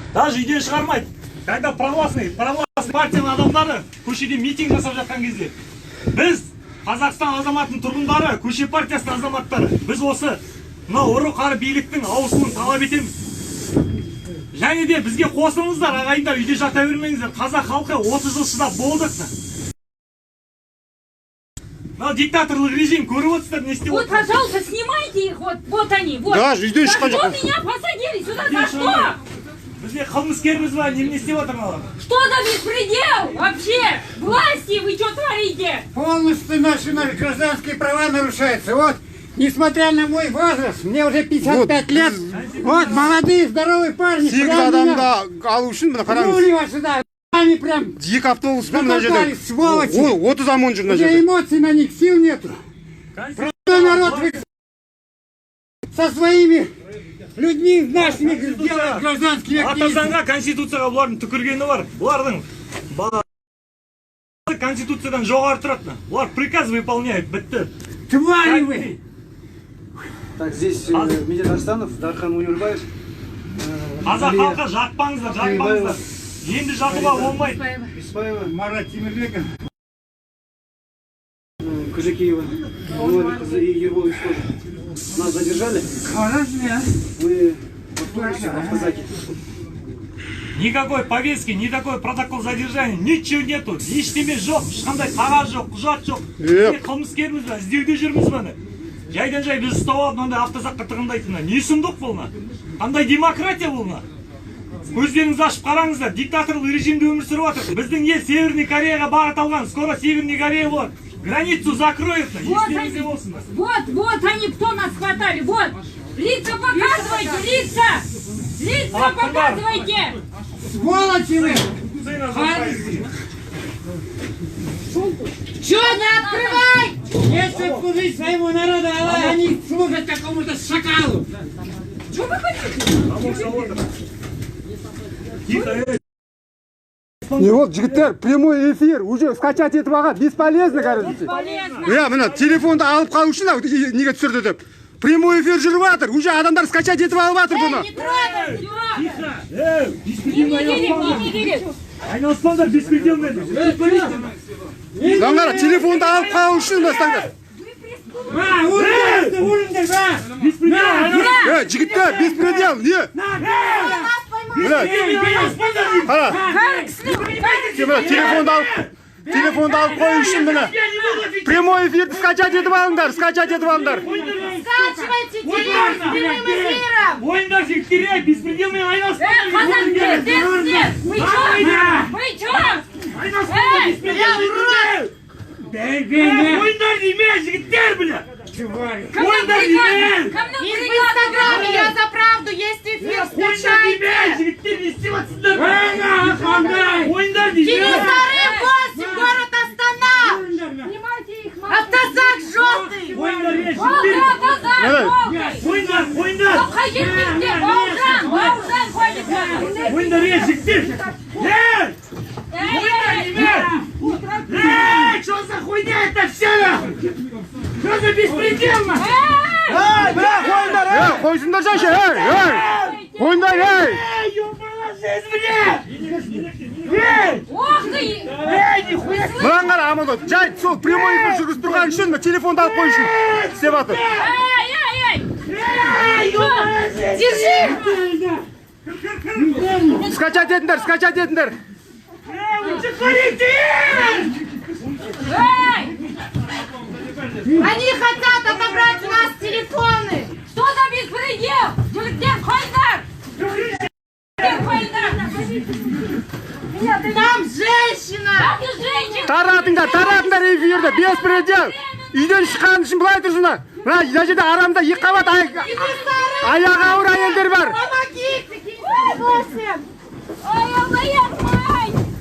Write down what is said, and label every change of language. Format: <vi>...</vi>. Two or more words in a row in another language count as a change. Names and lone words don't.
<kk>Даже үйден шығармайды. Когда православный партияның адамдары көшеде митинг жасап жатқан кезде, біз Қазақстан азаматының тұрғындары, көше партиясының азаматтары, біз осы мынау ұры қары биліктің ауысуын талап етеміз. Және де бізге қосылыңыздар, ағайындар, үйде жата бермеңіздер. Қазақ халқы 30 жыл шыдап болдық. Но диктаторлық режим көріп отырсыздар, не істеп</kk> <ru>Вот, пожалуйста, снимайте их, вот они, вот.</ru> <kk>Да, үйден шыққан</kk> <ru>За что</ru> <kk>жоқ.</kk> <ru>меня посадили сюда, за что?</ru> <kk>Бізге қылмыскерміз ба, не істеп отырмалар?</kk> <ru>Что за беспредел вообще? Власти, вы что творите? Полностью наши гражданские права нарушаются. Вот, несмотря на мой возраст, мне уже 55 лет. Вот, молодые, здоровые парни.</ru> <kk>Сегіз</kk> <ru>прям меня</ru> <kk>адамды алу үшін мына қараңыз.</kk> <ru>пнули вас сюда. Они прям</ru> <kk>Екі автобус па мына</kk> <ru>затолкали,</ru> <kk>жерде.</kk> <ru>сволочи.</ru> <kk>30 ОМОН жүр мына</kk> <ru>У меня</ru> <kk>жерде.</kk> <ru>эмоций на них, сил нету. Простой народ вы со своими людьми нашими сделают гражданскими</ru> <kk>Ата</kk> <ru>активистами.</ru> <kk>заңға, конституцияға бұлардың түкіргені бар. Бұлардың конституциядан жоғары тұрады. Бұлар</kk> <ru>приказ выполняют,</ru> <kk>бітті.</kk> <ru>Твари вы! Так, здесь Медет Арстанов, Дархан Унирбаев.</ru> <kk>Қазақ халқы жатпаңыздар, жатпаңыздар. Енді жатуға болмайды.</kk> <ru>Беспаева, Марат Тимирбеков. Кожакиева, и Ерболович тоже. Нас задержали. Мы в автобусе, в автозаке. Никакой повестки, никакой протокол задержания, ничего нету.</ru> <kk>Ештеме жоқ, ешқандай қағаз жоқ, құжат жоқ. Біз қылмыскерміз бе, іздеуде жүрміз бе? Жайдан жай біз ұстап алып, мынандай автозаққа тығындайтын. Не сұмдық бұл? Қандай демократия бұл? Көздеріңізді ашып қараңыздар, диктаторлық режимде өмір сүріп жатыр. Біздің ел Северный Кореяға бағыт алған, скоро Северный Корея болады.</kk> <ru>Границу закроют. Вот они кто нас хватали, вот. Лица показывайте, лица! Лица показывайте! Сволочи вы! Чё не открывай? Если служить своему народу, а они служат какому-то шакалу. Что вы хотите? И вот,</ru> <kk>жігіттер,</kk> <ru>прямой эфир,</ru> <kk>уже скачать етіп алған,</kk> <ru>бесполезно, короче. Бесполезно.</ru> <kk>Мына телефонды алып қалу үшін неге түсірді деп.</kk> <ru>Прямой эфир</ru> <kk>жүріп жатыр, уже адамдар скачать етіп алып жатыр бұны.</kk> <ru>Не трогай, Юра!</ru> <kk>Не керек. Айналыспаңдар, беспределмен. Заңғара, телефонды алып қалу үшін бастаңдар. Жігіттер, беспредел, не? Мына, қара, телефонды алып қою үшін мына.</kk> <ru>Прямой эфирді</ru> <kk>скачать етіп алыңдар, скачать етіп алыңдар.</kk> <ru>Скачивайте телефон с прямым эфиром!</ru> <kk>Ойындар жігіттере, беспределмен айналыспаңдар.</kk> <ru>Казак, нет! Вы чё? Вы чё?</ru> <kk>Ойындар деме, жігіттер, бля! Ойындар деме!</kk> <ru>И в Инстаграме Я за правду, есть эфир,</ru> <kk>Ойындар деме,</kk> <ru>скачайте!</ru> <kk>жігіттер, не істеп атсыздар? Ойындар деме!</kk> <ru>Кенесары 8, город Астана! Снимайте их, Автозак желтый!</ru> <kk>Ойындар деме, жігіттер! Ойындар! Ойындар деме, жігіттер! Ойындар деме!</kk> <ru>Что за хуйня это все? Что за беспредельно?</ru> <kk>Қойсыңдар жайшы, қойыңдар,</kk> <ru>Ёбана жизнь, бля! Ох ты! Нихуя!</ru> <kk>Мынаны қара, Амандос, жай, сол</kk> <ru>прямой эфир</ru> <kk>жүргізіп тұрған үшін, телефонды алып қой үшін істеп жатыр.</kk> <ru>Держи!</ru> <kk>Скачать етіңдер.</kk> <ru>Вы что творите? Они хотят отобрать у нас телефоны! Что за беспредел?</ru> <kk>Жігіттер, қойыңдар!</kk> <ru>Там женщина! Как и женщина!</ru> <kk>Таратыңдар эфирді, беспредел. Үйден шыққан үшін былай тұрсыңдар. Мына жерде арамда екі қабат аяғы ауыр әйелдер бар.</kk> <ru>Помогите! Кенесары 8!</ru> <kk>Ой, Аллах,</kk>